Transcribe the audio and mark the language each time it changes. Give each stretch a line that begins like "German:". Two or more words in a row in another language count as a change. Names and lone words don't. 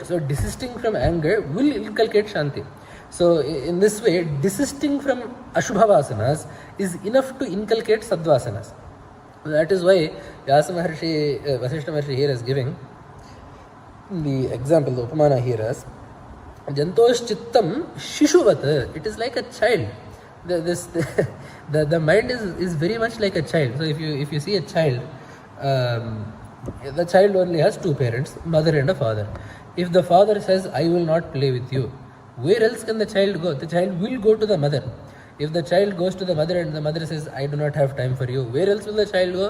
English: So desisting from anger will inculcate shanti. So in this way, desisting from
Sanskrit: ashubha vasanas
English: is enough to inculcate sadvasanas. That is why Vyasa Maharshi, Vashishta Maharshi here is giving the example, the upamana here as
Sanskrit: jantosh chittam shishuvat.
English: It is like a child. The mind is very much like a child. So if you see a child, the child only has two parents, mother and a father. If the father says, I will not play with you, where else can the child go? The child will go to the mother. If the child goes to the mother and the mother says, I do not have time for you, where else will the child go?